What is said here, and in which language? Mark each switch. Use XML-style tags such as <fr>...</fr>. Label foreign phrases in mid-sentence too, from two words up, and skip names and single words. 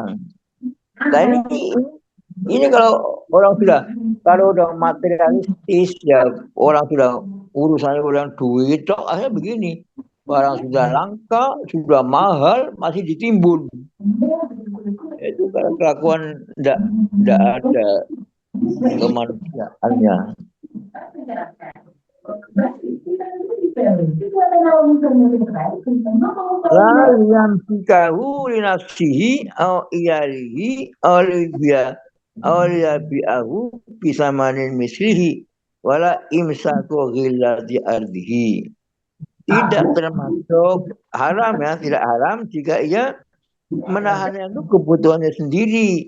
<id>Nah ini kalau orang udah materialistis ya orang sudah urusannya udah duit, akhirnya begini. Barang sudah langka, sudah mahal, masih ditimbun. Itu kan kelakuan tidak ada kemanusiaannya.</id> <ar>لا يمسكه لنفسه أو عياله أو ليبيعه بثمن مثله ولا إمساك غلة أرضه.</ar> <id>Tidak termasuk haram ya, tidak haram jika ia menahannya itu kebutuhannya sendiri.</id>